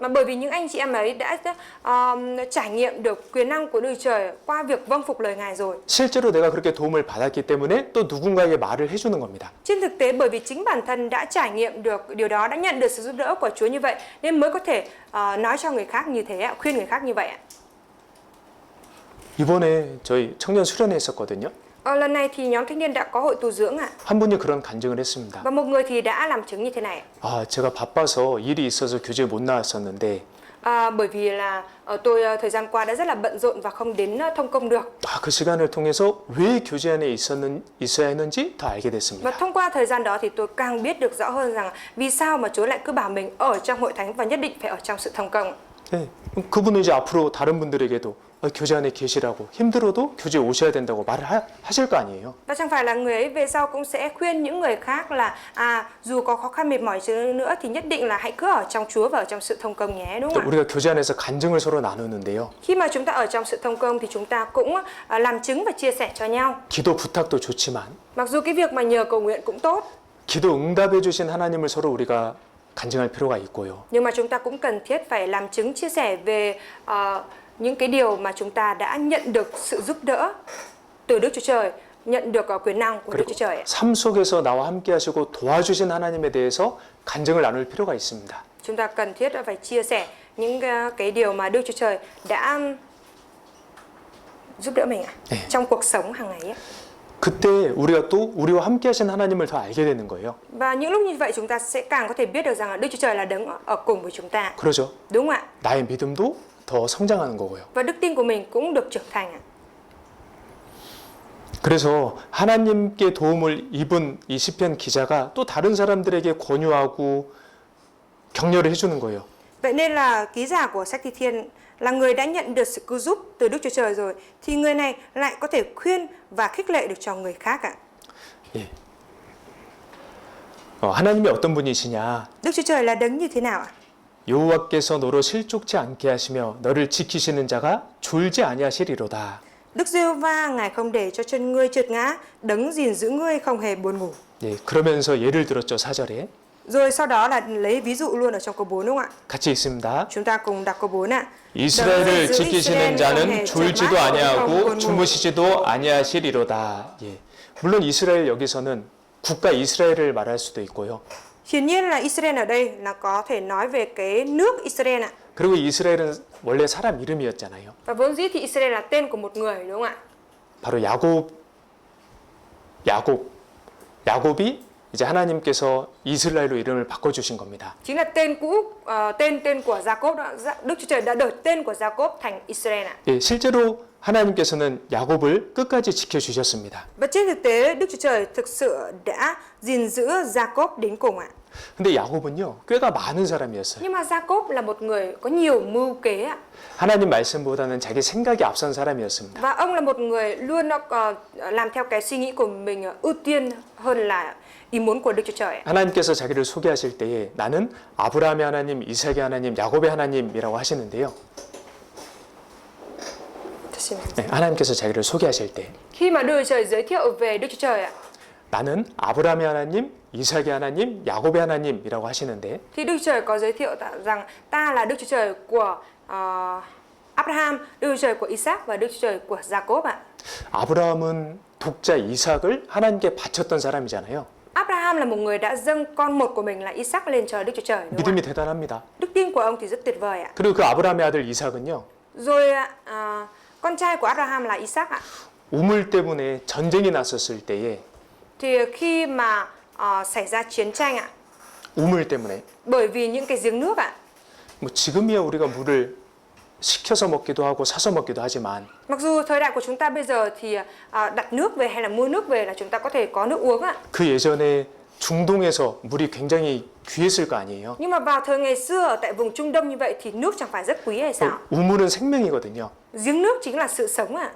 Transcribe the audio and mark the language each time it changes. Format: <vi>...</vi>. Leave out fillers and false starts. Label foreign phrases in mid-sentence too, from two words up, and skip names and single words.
<vi>Mà bởi vì những anh chị em ấy đã trải nghiệm được quyền năng của Đức Trời qua việc vâng phục lời Ngài rồi.</vi> <ko>실제로 내가 그렇게 도움을 받았기 때문에 또 누군가에게 말을 해주는 겁니다.</ko> <vi>Trên thực tế bởi vì chính bản thân đã trải nghiệm được điều đó, đã nhận được sự giúp đỡ của Chúa như vậy nên mới có thể nói cho người khác như thế ạ, khuyên người khác như vậy ạ.</vi> <ko>이번에 저희 청년 수련회 했었거든요.</ko> <vi>Lần này thì nhóm thanh niên đã có hội tu dưỡng ạ.</vi> <ko>한 분이 그런 간증을 했습니다.</ko> <vi>Và một người thì đã làm chứng như thế này.</vi> <ko>제가 바빠서 일이 있어서 교제에 못 나왔었는데</ko> <vi>Bởi vì là tôi thời gian qua đã rất là bận rộn và không đến thông công được.</vi> <ko>그 시간을 통해서 왜 교제 안에 있어야 했는지 더 알게</ko> <vi>Và</vi> <ko>됐습니다.</ko> <vi>thông qua thời gian đó thì tôi càng biết được rõ hơn rằng vì sao mà Chúa lại cứ bảo mình ở trong hội thánh và nhất định phải ở trong sự thông công.</vi> <ko>네, 그분은 이제 앞으로 다른 분들에게도 교제 안에 계시라고 힘들어도 교제에 오셔야 된다고 말을 하실 거 아니에요.</ko> <vi>Và chẳng phải là người ấy về sau cũng sẽ khuyên những người khác là dù có khó khăn mệt mỏi nữa thì nhất định là hãy cứ ở trong Chúa và ở trong sự thông công nhé, đúng</vi> <ko>또</ko> <vi>không ạ?</vi> <ko>우리가 교제 안에서 간증을 서로 나누는데요.</ko> <vi>Khi mà chúng ta ở trong sự thông công thì chúng ta cũng làm chứng và chia sẻ cho nhau.</vi> <ko>기도 부탁도 좋지만</ko> <vi>Mặc dù cái việc mà nhờ cầu nguyện cũng tốt,</vi> <ko>기도 응답해 주신 하나님을 서로 우리가 간증할 필요가 있고요.</ko> <vi>nhưng mà chúng ta cũng cần thiết phải làm chứng chia sẻ về những cái điều mà chúng ta đã nhận được sự giúp đỡ từ Đức Chúa Trời, nhận được quyền năng của Đức Chúa Trời.</vi> <ko>삶 속에서 나와 함께 하시고 도와주신 하나님에 대해서 간증을 나눌 필요가 있습니다.</ko> <vi>Chúng ta cần thiết phải chia sẻ những cái điều mà Đức Chúa Trời đã giúp đỡ mình trong cuộc sống hàng ngày ấy.</vi> <ko>그때 우리가 또 우리와 함께 하신 하나님을 더 알게 되는 거예요.</ko> <vi>Và những lúc như vậy chúng ta sẽ càng có thể biết được rằng là Đức Chúa Trời là đấng ở cùng với chúng ta.</vi> <ko>그러죠?</ko> <vi>Đúng không ạ?</vi> <ko>나의 믿음도 더 성장하는 거고요.</ko> <vi>Và đức tin của mình cũng được trưởng thành ạ.</vi> <ko>그래서 하나님께 도움을 입은 이 시편 기자가 또 다른 사람들에게 권유하고 격려를 해주는 거예요.</ko> <vi>Vậy nên là ký giả của sách Thi Thiên là người đã nhận được sự cứu giúp từ Đức Chúa Trời rồi thì người này lại có thể khuyên và khích lệ được cho người khác ạ.</vi> <ko>예. 하나님이 어떤 분이시냐?</ko> <vi>Đức Chúa Trời là đấng như thế nào ạ?</vi> <ko>여호와께서 너로 실족치 않게 하시며 너를 지키시는 자가 졸지 아니하시리로다.</ko> <vi>Đức Giê-hô-va Ngài không để cho chân ngươi trượt ngã, đấng gìn giữ ngươi không hề buồn ngủ.</vi> <ko>예, 그러면서 예를 들었죠, 4절에.</ko> <vi>Rồi sau đó là lấy ví dụ luôn ở trong câu 4 đúng không ạ?</vi> <ko>같이 읽습니다.</ko> <vi>Chúng ta cùng đọc câu 4 ạ.</vi> <ko>이스라엘을 지키시는 자는 졸지도 아니하고 주무시지도 아니하시리로다. 예. 물론 이스라엘 여기서는 국가 이스라엘을 말할 수도 있고요.</ko> <vi>Hiển nhiên là Israel ở đây là có thể nói về cái nước Israel ạ.</vi> <ko>그리고 이스라엘은 원래 사람 이름이었잖아요.</ko> <vi>Và vốn dĩ thì Israel là tên của một người đúng không ạ?</vi> <ko>바로 야곱이 이제 하나님께서 이스라엘로 이름을 바꿔주신 겁니다.</ko> <vi>Chính là tên cũ, tên của Jacob đó. Đức Chúa Trời đã đổi tên của Jacob thành Israel ạ.</vi> <ko>예, 실제로 하나님께서는 야곱을 끝까지 지켜주셨습니다.</ko> <vi>Và trên thực tế Đức Chúa Trời thực sự đã gìn giữ Jacob đến cùng ạ.</vi> <ko>근데 야곱은요, 꽤가 많은 사람이었어요.</ko> <vi>Nhưng mà Jacob là một người có nhiều mưu kế ạ.</vi> <ko>하나님 말씀보다는 자기 생각이 앞선 사람이었습니다.</ko> <vi>Và ông là một người luôn làm theo cái suy nghĩ của mình ưu tiên hơn là ý muốn của Đức Chúa Trời.</vi> <ko>하나님께서 자기를 소개하실 때에 나는 아브라함의 하나님, 이삭의 하나님, 야곱의 하나님이라고 하시는데요. 네, 하나님께서 자기를 소개하실 때</ko> <vi>Khi mà Đức Chúa Trời giới thiệu về Đức Chúa Trời ạ,</vi> <ko>나는 아브라함의 하나님, 이삭의 하나님, 야곱의 하나님이라고 하시는데</ko> <vi>Thì Đức Chúa Trời có giới thiệu rằng ta là Đức Chúa Trời của Abraham, Đức Chúa Trời của Isaac và Đức Chúa Trời của Jacob ạ.</vi> <ko>아브라함은 독자 이삭을 하나님께 바쳤던 사람이잖아요.</ko> <vi>Abraham là một người đã dâng con một của mình là Isaac lên cho Đức Chúa Trời. Đúng không</vi> <ko>믿음이</ko> <vi>ạ?</vi> <ko>대단합니다.</ko> <vi>Đức tin của ông thì rất tuyệt vời ạ.</vi> <ko>그리고 그 아브라함의 아들 이삭은요.</ko> <vi>Rồi con trai của Abraham là Isaac ạ.</vi> <ko>우물 때문에 전쟁이 났었을 때에</ko> <vi>Thì khi mà xảy ra chiến tranh ạ,</vi> <ko>우물 때문에</ko> <vi>bởi vì những cái giếng nước ạ.</vi> <ko>뭐 지금이야 우리가 물을 시켜서 먹기도 하고 사서 먹기도 하지만</ko> <vi>Mặc dù thời đại của chúng ta bây giờ thì đặt nước về hay là mua nước về là chúng ta có thể có nước uống ạ.</vi> <ko>그 예전에 중동에서 물이 굉장히 귀했을 거 아니에요.</ko> <vi>Nhưng mà vào thời ngày xưa ở tại vùng Trung Đông như vậy thì nước chẳng phải rất quý hay sao?</vi> <ko>우물은 생명이거든요.</ko> <vi>Giếng nước chính là sự sống ạ.</vi>